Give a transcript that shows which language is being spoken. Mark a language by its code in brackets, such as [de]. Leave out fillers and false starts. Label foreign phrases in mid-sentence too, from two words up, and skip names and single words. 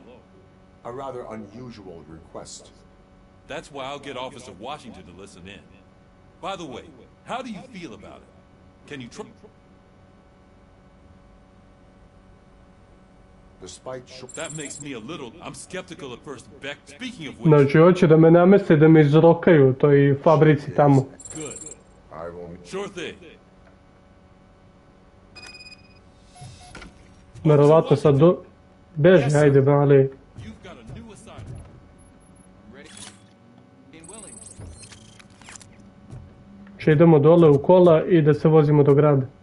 [en] A rather unusual request. That's why I'll get Officer Washington to listen in. By the way, how do you feel about it? Can you That makes me a little... I'm skeptical at first. Beck, speaking of which... [sr] Znači, hoće da me nameste da me izrokaju u toj fabrici tamo. [en] Good. I won't... Sure thing. [sr] Verovatno sad beži, ajde, mali. Če idemo dole u kola i da se vozimo do grada.